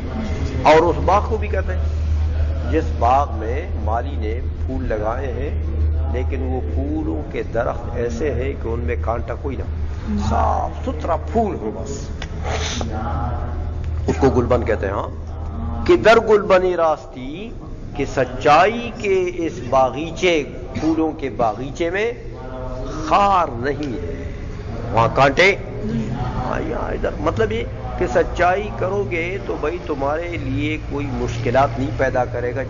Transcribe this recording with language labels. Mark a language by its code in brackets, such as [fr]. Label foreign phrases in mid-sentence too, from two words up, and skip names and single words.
[ur] اور اس باغ کو بھی کہتے ہیں جس باغ میں مالی نے پھول لگائے ہیں لیکن وہ پھولوں کے درخت ایسے ہیں کہ ان میں کانٹا کوئی نہ، صاف ستھرا پھول ہو بس، اس کو گلبن کہتے ہیں۔ [fa] ہاں کہ در گل بنی راستی، [ur] کہ سچائی کے اس باغیچے، پھولوں کے باغیچے میں خار نہیں ہے، وہاں کانٹے، یہاں ادھر، مطلب یہ کہ سچائی کرو گے تو بھائی تمہارے لیے کوئی مشکلات نہیں پیدا کرے گا۔